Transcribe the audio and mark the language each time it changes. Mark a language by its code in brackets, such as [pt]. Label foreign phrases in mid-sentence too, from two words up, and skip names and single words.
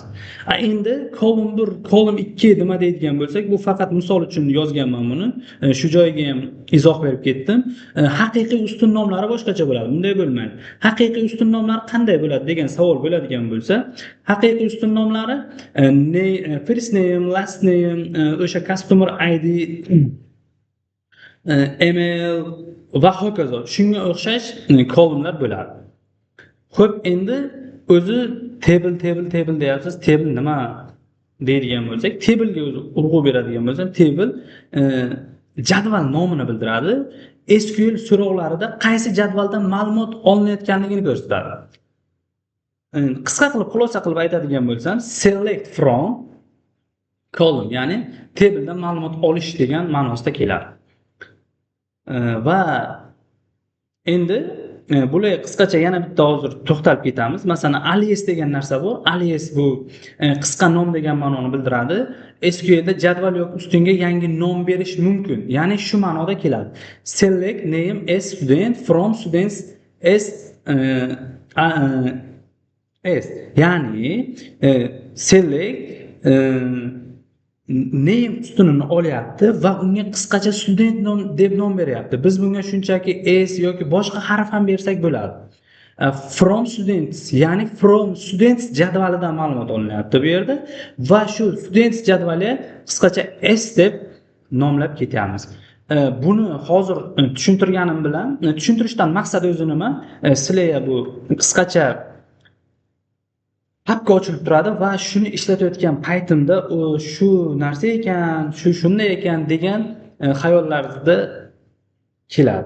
[uz] Endi column 1, column 2 nima deydigan bo'lsak, bu faqat misol uchun yozganman buni. Shu joyiga ham izoh berib ketdim. Haqiqiy ustun nomlari boshqacha bo'ladi. Bunday bo'lmaydi. Haqiqiy ustun nomlari qanday bo'ladi degan savol bo'ladigan bo'lsa, haqiqiy ustun nomlari [en] first name, last name, [uz] o'sha [en] customer ID, [uz] email va hokazo shunga o'xshash kolumnlar bo'ladi. Xo'p, endi o'zi table deyapsiz. Table nima deydigan bo'lsak, table ga o'zi urg'u beradigan bo'lsam, table jadval nomini bildiradi. SQL so'rovlarida qaysi jadvaldan ma'lumot olinayotganligini ko'rsatadi. Qisqa qilib xulosa qilib aytadigan bo'lsam, [en] select from column, [uz] ya'ni tabledan ma'lumot olish degan ma'nosida keladi. Va endi bularga qisqacha yana bitta hozir to'xtalib ketamiz. Masalan, alias degan narsa bor. Alias bu qisqa nom degan ma'noni bildiradi. SQL da jadval yoki ustunga yangi nom berish mumkin. Ya'ni shu ma'noda keladi. [en] Select name as student from students as [uz] ya'ni select name ustunini olyapti va unga qisqacha student deb nom beryapti. Biz bunga shunchaki s yoki boshqa harf ham bersak bo'ladi. [en] From students, [uz] ya'ni [en] from students [uz] jadvalidan ma'lumot olinyapti bu yerda va shu students jadvali qisqacha s deb nomlab ketyapmiz. Buni hozir tushuntirganim bilan, tushuntirishdan maqsad o'zi nima? Sizlarga bu qisqacha haqqa ochilib turadi va shuni ishlatayotgan paytimda shu narsa ekan, shunday ekan degan xayollarda keladi.